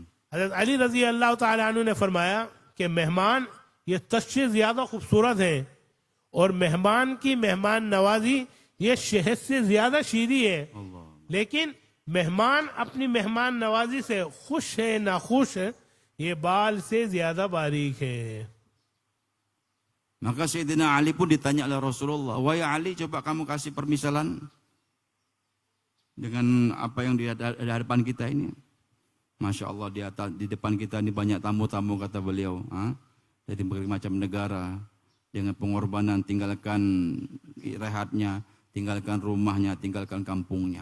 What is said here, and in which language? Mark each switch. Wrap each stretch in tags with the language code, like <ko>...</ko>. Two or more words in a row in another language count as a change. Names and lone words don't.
<hi>हज़रत अली</hi> <ar>رضي الله تعالى عنه</ar> <hi>ने फरमाया कि मेहमान ये तश से ज्यादा खूबसूरत है और मेहमान की मेहमान नवाजी ये शहद से ज्यादा शीरी है, लेकिन मेहमान अपनी मेहमान नवाजी से खुश है नाखुश है, ये बाल से ज्यादा बारीक है।</hi> <ms>Maka Sayyidina Ali pun ditanya oleh Rasulullah, wahai Ali, coba kamu kasih permisalan dengan apa yang di hadapan kita ini.</ms> <ar>ما شاء الله,</ar> <ms>di depan kita ini banyak tamu-tamu, kata beliau, dari berbagai macam negara, dengan pengorbanan tinggalkan rehatnya, tinggalkan rumahnya, tinggalkan kampungnya.</ms>